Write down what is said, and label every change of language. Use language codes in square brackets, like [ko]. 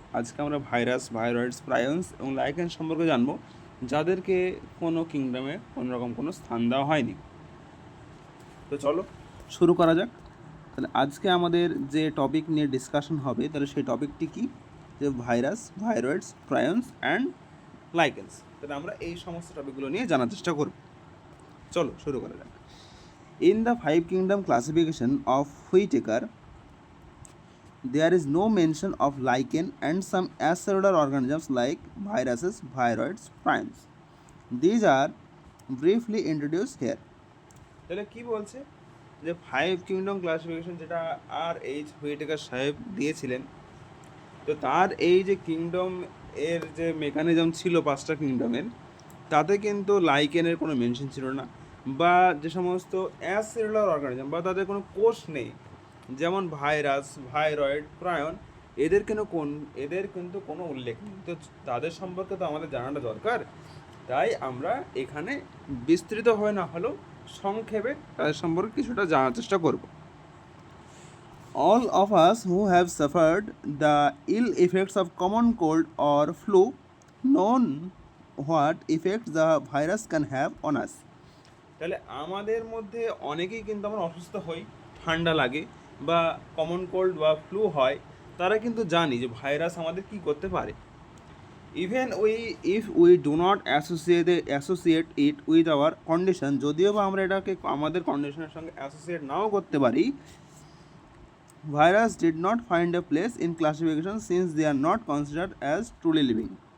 [bn] আজকে আমরা ভাইরাস, ভাইরয়েডস, প্রায়ন্স এবং লাইকেন্স সম্পর্কে জানবো, যাদেরকে কোনো কিংডমে কোনোরকম কোনো স্থান দেওয়া হয়নি। তো চলো শুরু করা যাক। তাহলে আজকে আমাদের যে টপিক নিয়ে ডিসকাশন হবে, তাহলে সেই টপিকটি কি? যে ভাইরাস, ভাইরয়েডস, প্রায়ন্স অ্যান্ড লাইকেন্স। তাহলে আমরা এই সমস্ত টপিকগুলো নিয়ে জানার চেষ্টা করব। চলো শুরু করা যাক। [en] In the 5 kingdom classification of Whittaker, there is no mention of lichen and some acellular organisms like viruses, viroids, prions. These are briefly introduced here. [bn] তাহলে কি বলছে যে 5 কিংডম ক্লাসিফিকেশন যেটা আর এইচ হুইটেকার সাহেব দিয়েছিলেন, তো তার এই যে কিংডম এর যে মেকানিজম ছিল 5টা কিংডমের, তাতে কিন্তু লাইকেনের কোনো মেনশন ছিল না, বা যে সমস্ত অ্যাসেলুলার অর্গানিজম বা তাদের কোনো কোষ নেই, যেমন ভাইরাস, ভাইরয়েড, প্রায়ন, এদের কিন্তু কোনো উল্লেখ নেই। তো তাদের সম্পর্কে তো আমাদের জানাটা দরকার, তাই আমরা এখানে বিস্তৃতভাবে না হলেও সংক্ষেপে তাদের সম্পর্কে কিছুটা জানার চেষ্টা করব। [en] All of us who have suffered the ill effects of common cold or flu know what effects the virus can have on us. [bn] তাহলে আমাদের মধ্যে অনেকেই কিন্তু আমরা অসুস্থ হই, ঠান্ডা লাগে বা কমন কোল্ড বা ফ্লু হয়, তারা কিন্তু জানি যে ভাইরাস আমাদের কি করতে পারে। [en] even if we do not associate it with our condition, [bn] যদিও বা আমরা এটাকে আমাদের কন্ডিশনের সঙ্গে অ্যাসোসিয়েট নাও করতে পারি, [en] virus did not find a place in classification since they are not considered as truly living.